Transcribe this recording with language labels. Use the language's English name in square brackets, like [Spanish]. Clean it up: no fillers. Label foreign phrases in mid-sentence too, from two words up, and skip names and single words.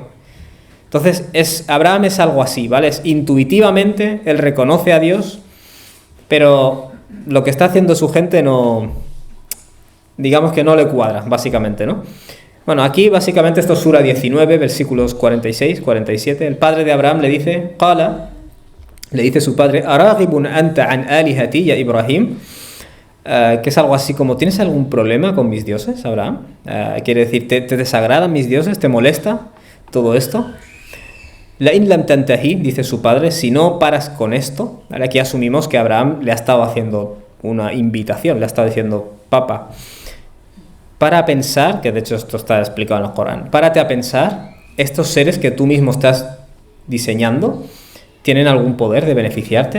[Spanish] Entonces, Abraham es algo así, ¿vale? Intuitivamente él reconoce a Dios, pero lo que está haciendo su gente digamos que no le cuadra, básicamente, ¿no? Bueno, aquí básicamente esto es Sura 19, versículos 46, 47. El padre de Abraham le dice: Qala, le dice su padre: [Arabic] أراغب أنت عن آلهتي يا إبراهيم, [Spanish] que es algo así como: ¿tienes algún problema con mis dioses, Abraham? Quiere decir, ¿te desagradan mis dioses? ¿Te molesta todo esto? [Arabic] لئن لم تنته, [Spanish] dice su padre, si no paras con esto. ¿Vale? Aquí asumimos que Abraham le ha estado haciendo una invitación, le ha estado diciendo: papá, para pensar, que de hecho esto está explicado en el Corán, párate a pensar, estos seres que tú mismo estás diseñando, ¿tienen algún poder de beneficiarte?